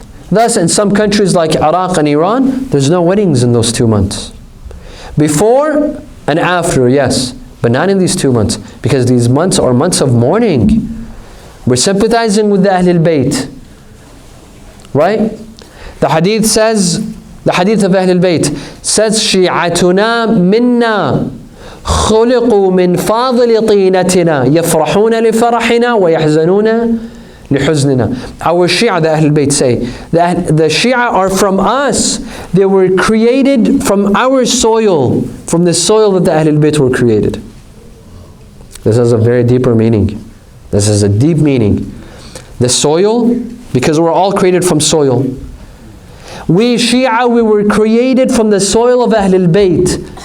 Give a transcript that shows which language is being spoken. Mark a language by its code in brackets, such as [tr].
[en] Thus, in some countries like Iraq and Iran, there's no weddings in those 2 months. Before and after, yes, but not in these 2 months, because these months are months of mourning. We're sympathizing with the Ahlul Bayt. Right? The hadith of Ahlul Bayt says, [ar] شِيعَتُنَا مِنَّا خُلِقُوا مِنْ فَاضِلِ طِينَتِنَا يَفْرَحُونَ لِفَرَحِنَا وَيَحْزَنُونَ لِحُزْنِنَا. [en] Our Shia, the Ahlul Bayt say, the Shia are from us. They were created from our soil, from the soil that the Ahlul Bayt were created. This has a very deeper meaning. This is a deep meaning. The soil, because we're all created from soil. We Shia, we were created from the soil of Ahlul Bayt.